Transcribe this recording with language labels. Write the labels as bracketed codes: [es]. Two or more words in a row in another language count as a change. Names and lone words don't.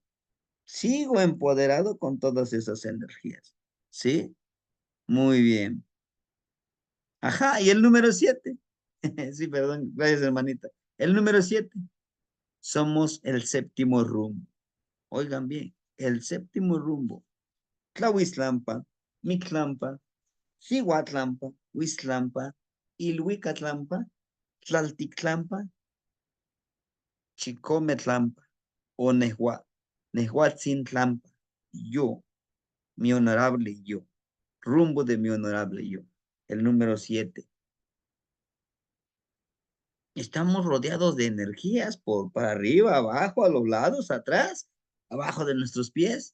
[es] Sigo empoderado con todas esas energías. ¿Sí? Muy bien. Ajá, y el número 7. Sí, perdón, gracias, hermanita. El número 7. Somos el séptimo rumbo. Oigan bien, el séptimo rumbo. Tlahuizlampa, Mictlampa, Cihuatlampa, Huiztlampa, Ilhuicatlampa, Tlaltictlampa, Chicometlampa, o Nehuatzintlampa. Yo, mi honorable yo. Rumbo de mi honorable yo. El número 7. Estamos rodeados de energías para arriba, abajo, a los lados, atrás, abajo de nuestros pies.